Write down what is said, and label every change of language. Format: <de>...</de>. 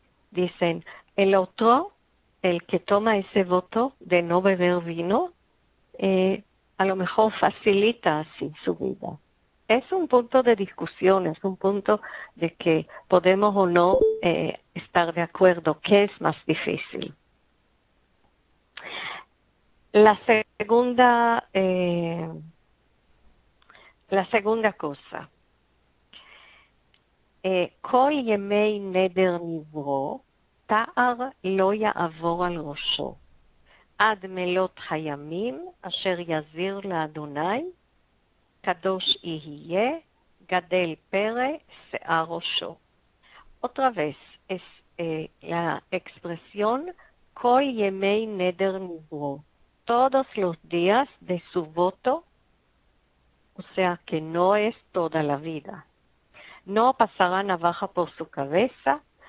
<es>Dicen, el otro, el que toma ese voto de no beber vino, a lo mejor facilita así su vida. Es un punto de discusión, es un punto de que podemos o no estar de acuerdo, qué es más difícil. La segunda cosa,</es> <he>כל ימי נדר נברו, תער לא יעבור על ראשו, עד מלות הימים אשר יזיר לאדוני, קדוש יהיה, גדל פרא, שיער ראשו.</he> <es>Otra vez, es la expresión</es> <he>כל ימי נדר נברו,</he> <es>todos los días de su voto, o sea que no es toda la vida. No pasará navaja por su cabeza.</es>